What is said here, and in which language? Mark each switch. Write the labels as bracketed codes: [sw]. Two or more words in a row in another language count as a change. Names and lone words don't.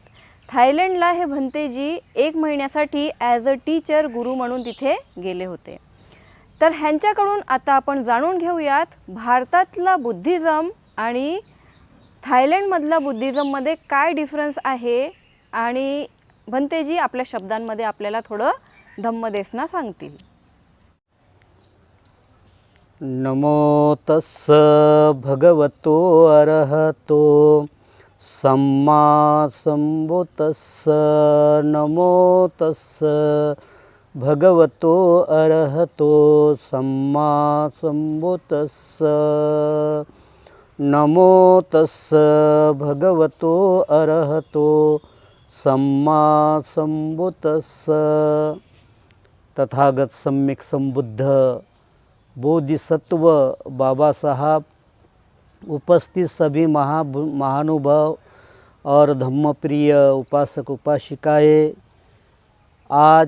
[mr] थायलंडला हे भंतेजी 1 महिन्यासाठी [en] as a teacher [mr] गुरु म्हणून तिथे गेले होते। तर ह्यांच्याकडून आता आपण जाणून घेऊयात भारतातला बुद्धिझम आणि थायलंडमधला बुद्धिझममध्ये काय डिफरन्स आहे आणि भंतेजी आपल्या शब्दांमध्ये आपल्याला थोडं धम्मदेसना सांगतील। [pi] नमो तस्स भगवतो अरहतो सम्मा संबुद्तस्स। नमो तस्स भगवतो अरहतो सम्मा संबुद्तस्स। नमो तस्स भगवतो अरहतो सम्मा संबुद्तस्स। [hi] तथागत सम्यक संबुद्ध बोधिसत्व बाबा साहब, उपस्थित सभी महानुभाव और धम्मप्रिय उपासक उपासिकाएं, आज